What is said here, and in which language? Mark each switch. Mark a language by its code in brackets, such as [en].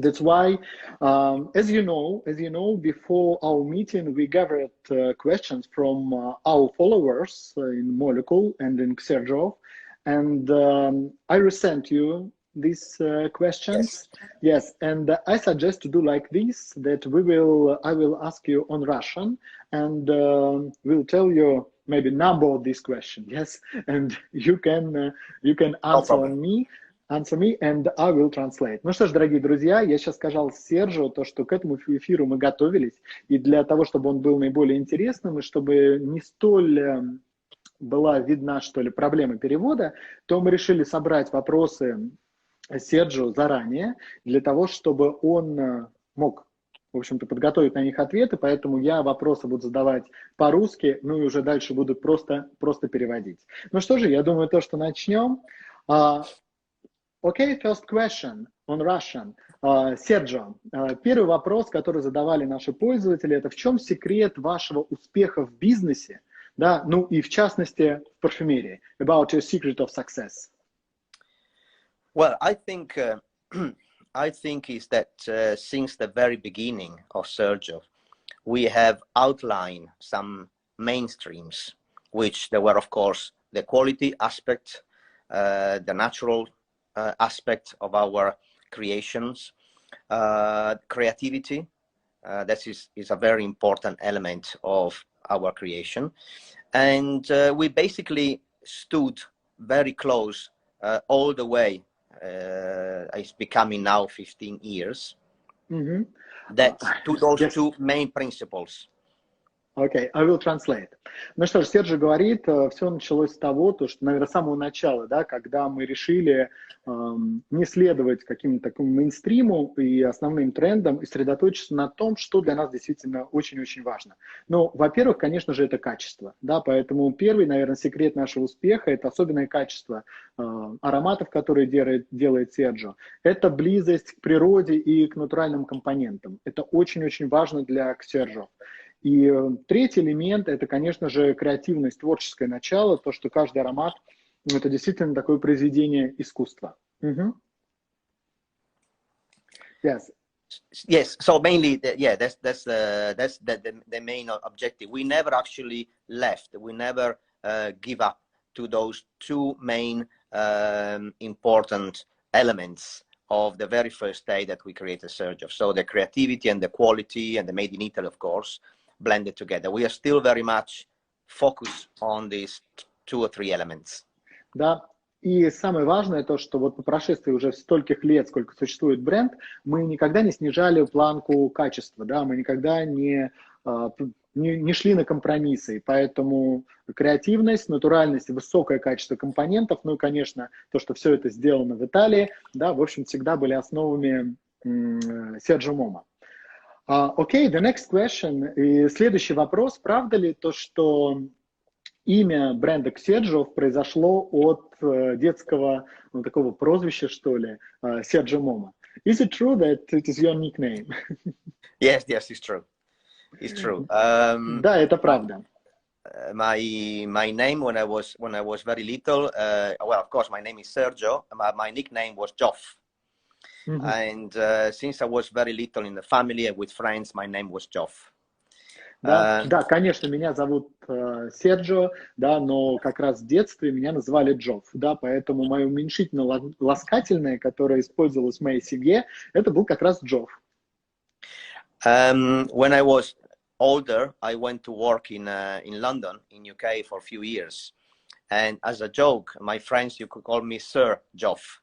[en] That's why, as you know, before our meeting, we gathered questions from our followers in Molecule and in Xerjoff, and I resent you these questions. Yes, and I suggest to do like this, that I will ask you on Russian, and we'll tell you maybe number of these questions. Yes, and you can answer me, and I will translate. [ru] Ну что ж, дорогие друзья, я сейчас сказал Серджо то, что к этому эфиру мы готовились, и для того, чтобы он был наиболее интересным, и чтобы не столь была видна, что ли, проблема перевода, то мы решили собрать вопросы Серджо заранее, для того, чтобы он мог, в общем-то, подготовить на них ответы, поэтому я вопросы буду задавать по-русски, ну и уже дальше буду просто переводить. Ну что же, я думаю, то, что начнем. [en] Okay, first question on Russian. [ru] Серджо, первый вопрос, который задавали наши пользователи, это в чем секрет вашего успеха в бизнесе, да, ну и в частности в парфюмерии? [en] About your secret of success. Well, I think is that since the very beginning of Serджо, we have outlined some mainstreams, which there were, of course, the quality aspect, the natural aspect of our creations, creativity. That is a very important element of our creation. And we basically stood very close all the way. It's becoming now 15 years. That to those two main principles. Okay, I will translate. [ru] Ну что ж, Серджо говорит, все началось с того, что, наверное, с самого начала, да, когда мы решили не следовать каким-то такому мейнстриму и основным трендам, и сосредоточиться на том, что для нас действительно очень-очень важно. Ну, во-первых, конечно же, это качество, да, поэтому первый, наверное, секрет нашего успеха – это особенное качество ароматов, которые делает Серджо. Это близость к природе и к натуральным компонентам. Это очень-очень важно для Xerjoff. И третий элемент – это, конечно же, креативность, творческое начало, то, что каждый аромат – это действительно такое произведение искусства. [en] Yes. Yes. So mainly, that's the main objective. We never actually left. We never give up to those two main important elements of the very first day that we created Serджо. So the creativity and the quality and the made in Italy, of course, blended together. We are still very much focused on these 2 or 3 elements. [ru] Да, и самое важное то, что вот по прошествии уже стольких лет, сколько существует бренд, мы никогда не снижали планку качества, да, мы никогда не шли на компромиссы, и поэтому креативность, натуральность, высокое качество компонентов, ну и, конечно, то, что все это сделано в Италии, да, в общем, всегда были основами Серджо Момо. [en] Окей, the next question. [ru] И следующий вопрос. Правда ли то, что имя бренда Xerjoff произошло от детского, ну, такого прозвища, что ли, Серджо Момо? [en] Is it true that it is your nickname? Yes, it's true. It's true. [ru] Да, это правда. [en] My name when I was very little, well, of course, my name is Serджо. My nickname was Joff. And since I was very little in the family and with friends, my name was Joff. [ru] Да, да, конечно, меня зовут Серджо, да, но как раз в детстве меня называли Джофф, да, поэтому мое уменьшительно-ласкательное, которое использовалось в моей семье, это был как раз Джофф. [en] When I was older, I went to work in London, in UK, for a few years, and as a joke, my friends, you could call me Sir Joff.